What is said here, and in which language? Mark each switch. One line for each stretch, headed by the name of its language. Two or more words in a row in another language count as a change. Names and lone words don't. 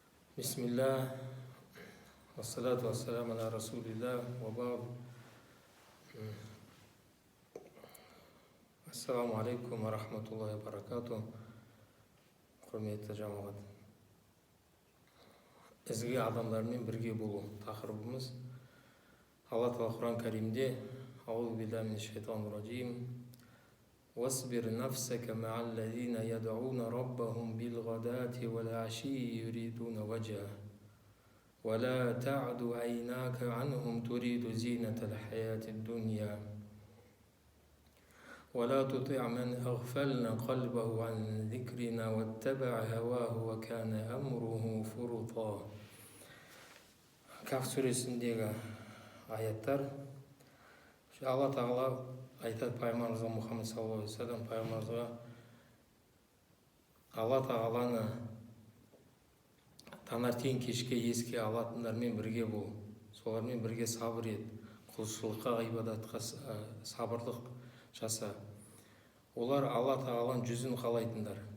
Arabic: بسم الله، والصلاة والسلام على رسول الله، وبعد. السلام عليكم ورحمة الله وبركاته.
Kazakh: Құрметті жамағат. Ізгі адамдармен бірге болу тақырыбымыз. Алла Тағала Құран Кәрімде
Arabic: أعوذ بالله من الشيطان الرجيم. واصبر نفسك مع الذين يدعون ربهم بالغداة والعشي يريدون وجهه ولا تعد عيناك عنهم تريد زينة الحياة الدنيا ولا تطع من أغفلنا قلبه عن ذكرنا واتبع هواه وكان أمره فرطا.
Kazakh: Каф сүресіндегі аяттар. Алла Тағала айтады пайғамбарымызға, Мұхаммед
Arabic: صلى الله عليه وسلم
Kazakh: пайғамбарымызға, Алла Тағаланы таңертең кешке еске алатындармен бірге бол, солармен бірге сабыр ет, құлшылыққа, ғибадатқа сабырлық жаса. Олар Алла Тағаланың жүзін қалайтындар.